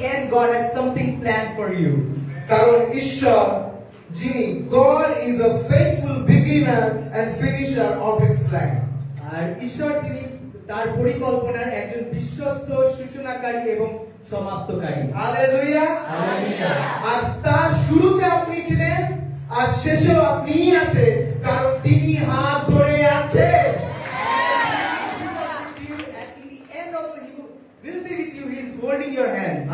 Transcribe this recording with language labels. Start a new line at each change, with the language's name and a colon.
English: God has something planned for you.
Bangla: কারণ ঈশ্বর যিনি
English: God is a faithful beginner and finisher of his plan.
Bangla: আর ঈশ্বর তিনি তার পরিকল্পনার একজন বিশ্বস্ত সূচনাকারী এবং সমাপ্তকারী। হালেলুয়া। হালেলুয়া। আর তার শুরুতে আপনি ছিলেন আর শেষেও আপনিই আছেন, কারণ তিনি হাত ধরে আছেন।
English: He was with you, and in the end also he will be with you. He is holding your hands.